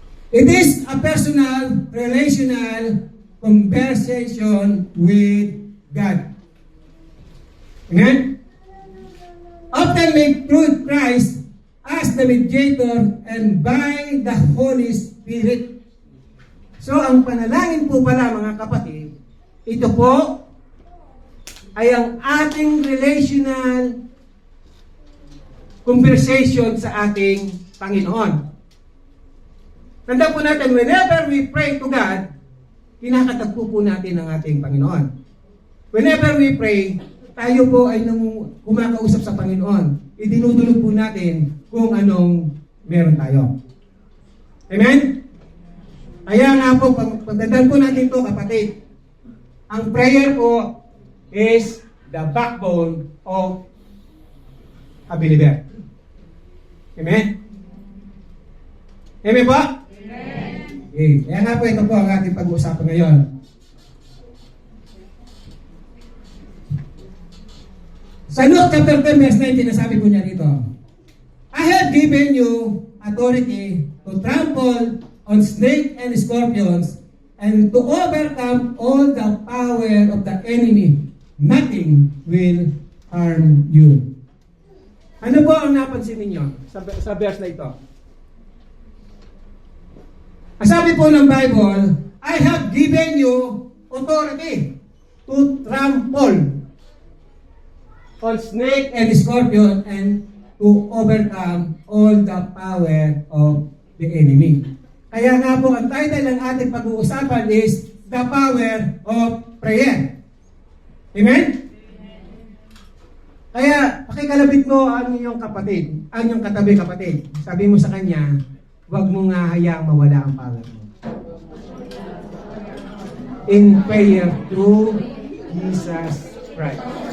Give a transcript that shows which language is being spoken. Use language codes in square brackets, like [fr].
[en] It is a personal, relational conversation with God. Amen? Often made through Christ as the mediator and by the Holy Spirit. [tl] So, ang panalangin po pala, mga kapatid, ito po ay ang ating [en] relational conversation [tl] sa ating Panginoon. Tanda po natin, [en] whenever we pray to God, [tl] kinakatagpo po natin ang ating Panginoon. [en] Whenever we pray, [tl] tayo po ay kumakausap sa Panginoon. Idinudulog po natin kung anong meron tayo. Amen? Kaya nga po, pagdadaan po natin ito, kapatid, ang prayer po [en] is the backbone of a believer. [tl] Amen? Amen po? [en] Amen. Okay. [tl] Kaya nga po, ito po ang ating pag-uusapan ngayon. [en] Sa Luke chapter 10 verse 19, [tl] nasabi po niya rito, [en] I have given you authority to trample on snakes and scorpions and to overcome all the power of the enemy. Nothing will harm you. [tl] Ano po ang napansin ninyo sa verse na ito? Ang sabi po ng Bible, [en] I have given you authority to trample on snake and scorpion and to overcome all the power of the enemy. [tl] Kaya nga po, ang title ng ating pag-uusapan is The Power of Prayer. Amen? Kaya, pakikalabit mo ang iyong kapatid, ang iyong katabi kapatid. Sabi mo sa kanya, huwag mo nga hayaang mawala ang power mo. [en] In prayer through Jesus Christ.